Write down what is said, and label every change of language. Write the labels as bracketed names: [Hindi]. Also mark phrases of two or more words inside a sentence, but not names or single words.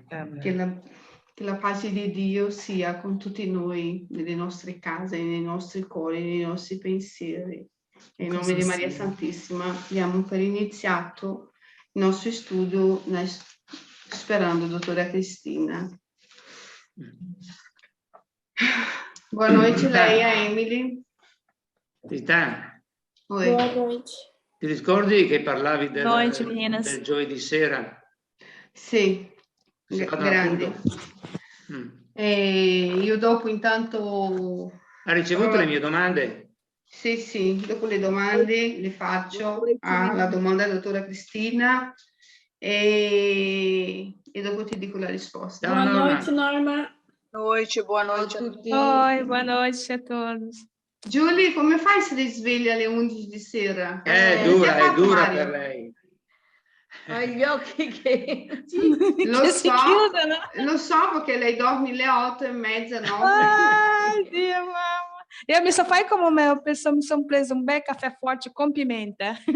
[Italian] Che la pace di Dio sia con tutti noi, nelle nostre case, nei nostri cuori, nei nostri pensieri. In nome di Maria Santissima diamo per iniziato il nostro studio sperando, dottora Cristina. [Portuguese] Boa noite, Leia, Emily. Rita, Boa noite. [Italian] ti ricordi che parlavi del giovedì sera? Sì, grande. Io dopo intanto... Ha ricevuto le mie domande? Sì, dopo le domande le faccio alla domanda della dottora Cristina e dopo ti dico la risposta. [Portuguese] Boa noite, Norma. [Italian] Buona noite a tutti. [Portuguese] Oi, boa noite a todos. [Italian] Giulia, come fai se ti svegli alle 11 di sera? È dura per lei. Ha gli occhi che lo so perché lei dorme alle 8:30, 9. Ai, Dio, mamma. Io mi fai come me, mi sono preso un bel caffè forte con pimenta.